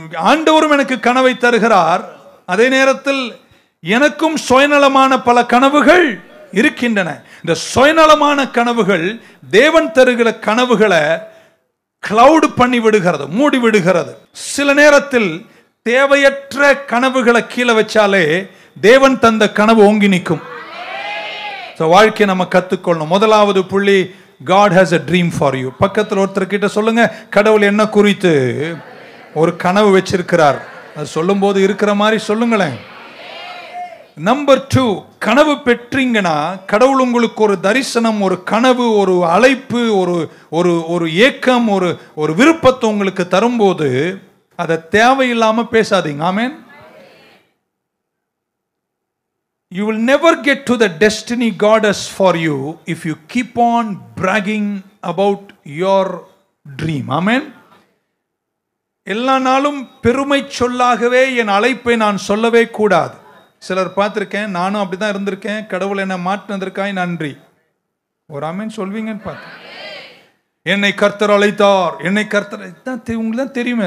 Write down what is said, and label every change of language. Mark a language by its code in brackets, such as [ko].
[ta] ஆண்டவரும் எனக்கு கனவை தருகிறார். அதே நேரத்தில் எனக்கும் சுயநலமான பல கனவுகள் இருக்கின்றன. இந்த சுயநலமான கனவுகள் தேவன் தருகிற கனவுகளை கிளவுட் பண்ணி விடுகிறது, மூடி விடுகிறது. சில நேரத்தில் தேவையற்ற கனவுகளை கீழே வச்சாலே தேவன் தந்த கனவு ஓங்கி நிற்கும். வாழ்க்கை நம்ம கத்துக்கொள்ளணும். முதலாவது புள்ளி, [en] God has a dream for you. [ta] பக்கத்தில் ஒருத்தர் கிட்ட சொல்லுங்க, கடவுள் என்ன குறித்து ஒரு கனவு வச்சிருக்கிறார். அது சொல்லும் போது இருக்கிற மாதிரி சொல்லுங்களேன். நம்பர் 2, கனவு பெற்றீங்கன்னா கடவுள் உங்களுக்கு ஒரு தரிசனம், ஒரு கனவு, ஒரு அழைப்பு, ஒரு ஏக்கம், ஒரு விருப்பத்தை உங்களுக்கு தரும்போது அதை தேவையில்லாம பேசாதீங்க. ஆமென். [en] You will never get to the destiny God has for you if you keep on bragging about your dream. Amen. [ta] எல்லா நாளும் பெருமை சொல்லாகவே என் அழைப்பை நான் சொல்லவே கூடாது. சிலர் பார்த்திருக்கேன், நானும் அப்படிதான் இருந்திருக்கேன். கடவுள் என்னை மாற்றினதற்காய் நன்றி. ஒரு ஆமென் சொல்வீங்கன்னு பார்த்தேன். என்னை கர்த்தர் அழைத்தார், என்னை கர்த்தர், உங்களுக்கு தான் தெரியுமே.